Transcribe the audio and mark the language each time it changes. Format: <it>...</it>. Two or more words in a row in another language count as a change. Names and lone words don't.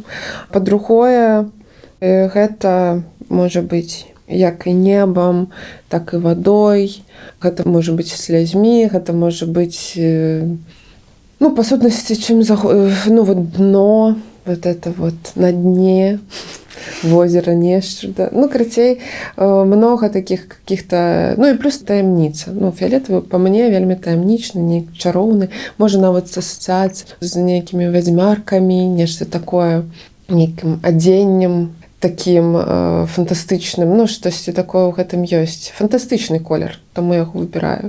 <be>Па-другое, гэта можа быць як і небам, так і вадой, гэта можа быць слязьмі, гэта можа быць, па сутнасці, чым дно,</be> <ru>это на дне,</ru> <be>возера, нешта. Карацей,</be> <ru>много таких каких-то...</ru> <be>І плюс таямніца. Фіялетавы па мне вельмі таямнічны, нейкі чароўны. Можа нават асацыяцыя з нейкімі вядзьмаркамі, нешта такое, нейкім адзеннем такім фантастычным. Штосьці такое ў гэтым ёсць. Фантастычны колер, таму я яго выбіраю.</be>